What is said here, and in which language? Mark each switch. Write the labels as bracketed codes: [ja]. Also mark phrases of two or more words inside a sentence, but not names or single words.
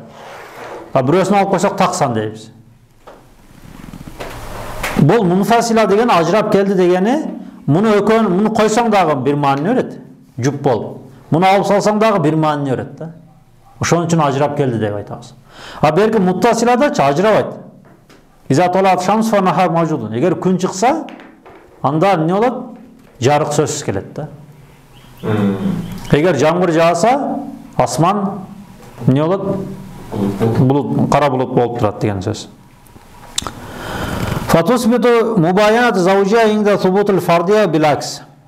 [ky] А бирөөсүн алып койсок так сан дейбиз. Бул мунфасила деген ажырап келди дегени, муну койсоң дагы бир маани берет. Жуп болуп. Муну алып салсаң дагы бир маани берет да. Ошон үчүн ажырап келди деп айтабыз. А берки муттасиладачы ажырабайт. [ar] إذا طلعت الشمس فالنهار موجود. [ky] Эгер күн чыкса, анда эмне болот? Жарык сөзсүз келет да. Эгер жамгыр жааса, асман эмне болот? Булут, кара булут болуп турат деген сөз. [ar] فتثبت مباينة الزوجية عند ثبوت الفردية بالعكس.